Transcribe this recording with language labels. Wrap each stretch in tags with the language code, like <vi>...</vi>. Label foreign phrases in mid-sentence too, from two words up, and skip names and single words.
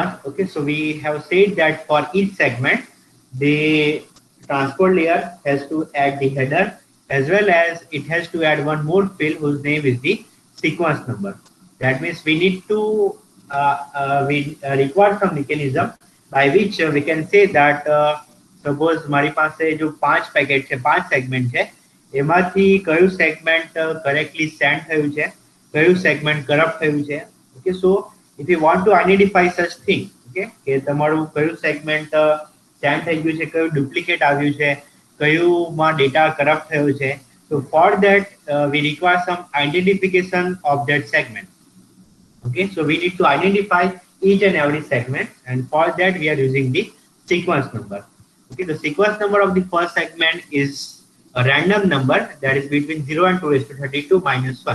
<en>Okay, so we have said that for each segment the transport layer has to add the header, as well as it has to add one more field whose name is the sequence number. That means we need to require some mechanism by which we can say that suppose</en> <gu>મારી પાસે જો 5 પેકેટ છે, 5 સેગમેન્ટ છે, એમાંથી કયું સેગમેન્ટ કરેક્ટલી સેન્ડ થયું છે, કયું સેગમેન્ટ કરપ્ટ થયું છે.</gu> <en>okay, so if you want to identify such thing,</en> <gu>okay, કે તમારું કયું સેગમેન્ટ સેન્ડ થઈ ગયું છે, કયું ડુપ્લિકેટ આવ્યું છે, કયુંમાં ડેટા કરપ્ટ થયો છે.</gu> <en>So for that we require some identification of that segment. Okay, so we need to identify each and every segment, and for that we are using the sequence number. Okay, the sequence number of the first segment is a random number that is between 0 and 2 raised to 32 minus 1.</en>